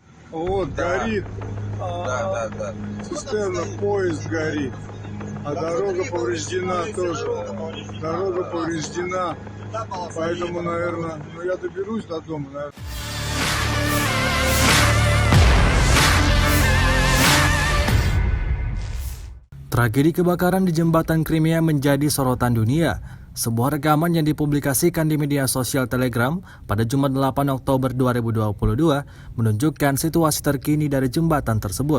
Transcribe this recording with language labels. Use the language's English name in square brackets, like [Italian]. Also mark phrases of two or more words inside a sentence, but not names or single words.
[Russian] Вот, Да, горит. да. Цистерна, поезд горит. А дорога повреждена тоже. Дорога повреждена. Поэтому, наверное, ну я доберусь до дома, наверное. [Indonesian] Tragedi kebakaran di jembatan Crimea menjadi sorotan dunia. Sebuah rekaman yang dipublikasikan di media sosial Telegram pada Jumat 8 Oktober 2022 menunjukkan situasi terkini dari jembatan tersebut.